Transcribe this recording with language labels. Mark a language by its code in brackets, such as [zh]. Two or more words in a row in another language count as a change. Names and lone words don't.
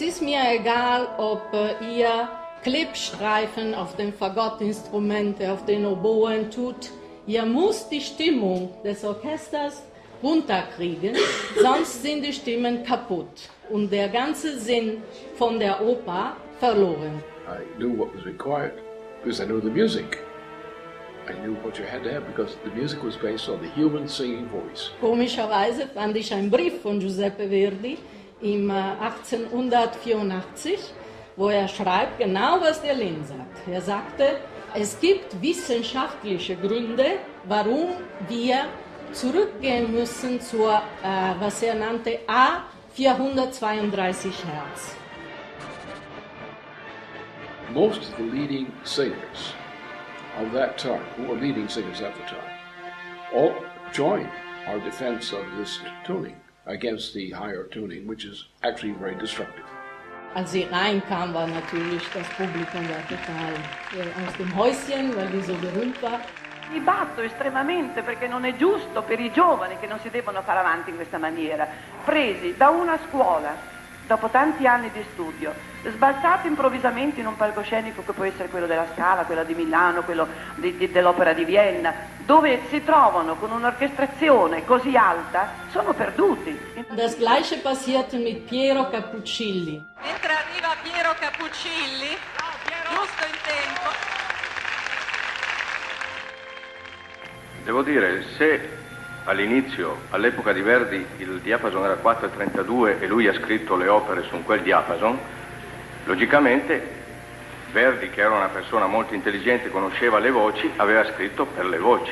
[de] ist mir egal, ob ihr Klebstreifen auf den Fagottinstrumente, auf den Oboen tut, ihr müsst die Stimmung des Orchesters runterkriegen, sonst sind die Stimmen kaputt und der ganze Sinn von der Oper verloren. [en] I knew what was required because I knew the music. I knew what you had to have because the music was based on the human singing voice. [de] Komischerweise fand ich einen Brief von Giuseppe Verdi im 1884, wo er schreibt genau, was der Lin sagt. Er sagte, es gibt wissenschaftliche Gründe, warum wir zurückgehen müssen zur, was er nannte, A432 Hertz. [en] Most of the leading singers of that time, who were leading singers at the time, all joined our defense of this tuning against the higher tuning, which is actually very destructive. [de] als sie reinkam, war natürlich das Publikum war total aus dem Häuschen, weil die so berühmt war. [it] Mi batto estremamente perché non è giusto per i giovani che non si devono fare avanti in questa maniera, presi da una scuola, dopo tanti anni di studio, sbalzati improvvisamente in un palcoscenico che può essere quello della Scala, quello di Milano, quello dell'Opera di Vienna, dove si trovano con un'orchestrazione così alta, sono perduti. [de] Das Gleiche passierte mit Piero Cappuccilli. [it] Mentre arriva Piero Cappuccilli, giusto in tempo. Devo dire, se all'inizio, all'epoca di Verdi, il diapason era 4,32 e lui ha scritto le opere su quel diapason, logicamente Verdi, che era una persona molto intelligente, conosceva le voci, aveva scritto per le voci.